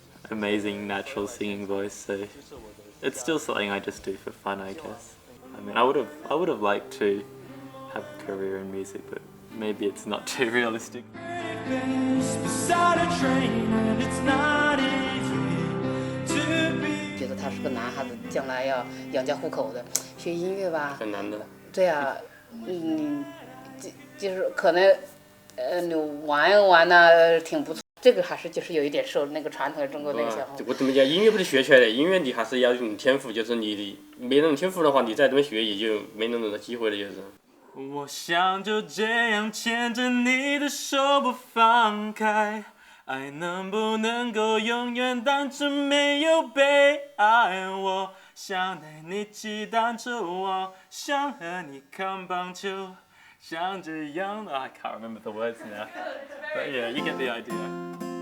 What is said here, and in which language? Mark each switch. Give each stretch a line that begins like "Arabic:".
English: amazing natural singing voice, so it's still something I just do for fun, I guess. I mean, I would have liked to have a career in music, but maybe it's not too realistic. Beside a train and it's not easy to be.
Chinese: 觉得他是个男孩子，将来要养家糊口的，学音乐吧，很难的。对啊，就是可能，你玩一玩呢，挺不错。这个还是就是有一点受那个传统中国那个小我怎么讲？音乐不是学出来的，音乐你还是要用天赋，就是你没那种天赋的话，你再怎么学也就没那种的机会了，就是。我想就这样牵着你的手不放开，爱能不能够永远当真没有被爱？我想带你骑单车，我想和你看棒球，像这样。
English: I can't remember the words now, but yeah, you get the idea.